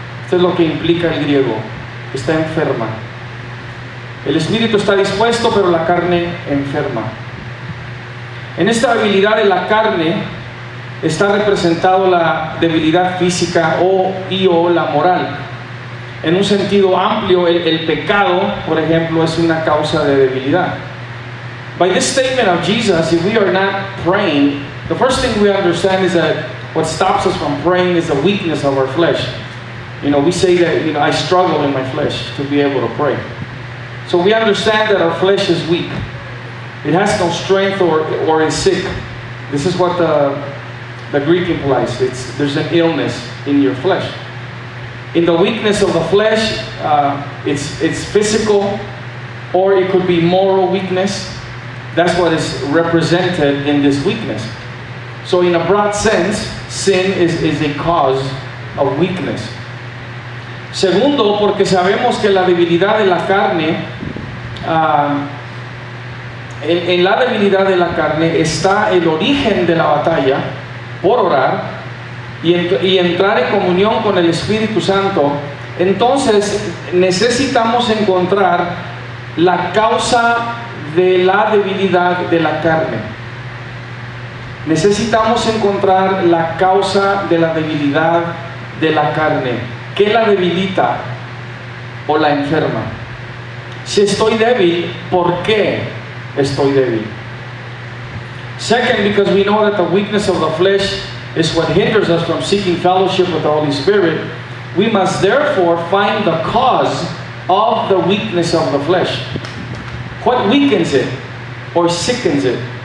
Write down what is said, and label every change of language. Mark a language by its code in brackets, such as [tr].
[es] Esto es lo que implica el griego, está enferma. El espíritu está dispuesto, pero la carne enferma. En esta debilidad de la carne está representado la debilidad física o la moral. En un sentido amplio, el pecado, por ejemplo, es una causa de debilidad. [en] By this statement of Jesus, if we are not praying, the first thing we understand is that what stops us from praying is the weakness of our flesh. We say that, I struggle in my flesh to be able to pray. So we understand that our flesh is weak. It has no strength or is sick. This is what the Greek implies. There's an illness in your flesh. In the weakness of the flesh, it's physical, or it could be moral weakness. That's what is represented in this weakness. So in a broad sense, sin is a cause of weakness. [es] Segundo, porque sabemos que la debilidad de la carne, en la debilidad de la carne está el origen de la batalla por orar y entrar en comunión con el Espíritu Santo. Entonces necesitamos encontrar la causa de la debilidad de la carne. Necesitamos encontrar la causa de la debilidad de la carne. ¿Qué la debilita o la enferma? Si estoy débil, ¿por qué estoy débil? [en] Second, because we know that the weakness of the flesh is what hinders us from seeking fellowship with the Holy Spirit, we must therefore find the cause of the weakness of the flesh. What weakens it or sickens it?